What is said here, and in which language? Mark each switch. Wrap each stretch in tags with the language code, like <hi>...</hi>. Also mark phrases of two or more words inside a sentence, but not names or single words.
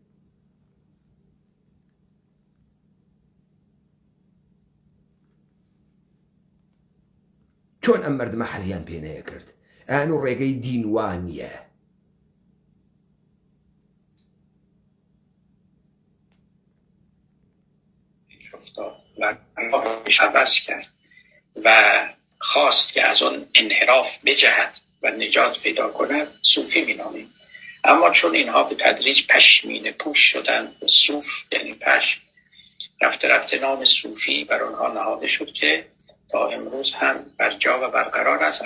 <ckb>چۆن ئەم مەردمە حەزیان پێ نەیە کرد؟ ئەیان و ڕێگەی دین وانیە.</ckb> <fa>و راهش عوض کرد و خواست که از اون انحراف بجهد و نجات پیدا کند، صوفی مینامیم. اما چون اینها به تدریج پشمینه پوش شدن، صوف یعنی پشم، رفته رفته نام صوفی بر آنها نهاده شد که تا امروز هم بر جا و برقرار است.</fa>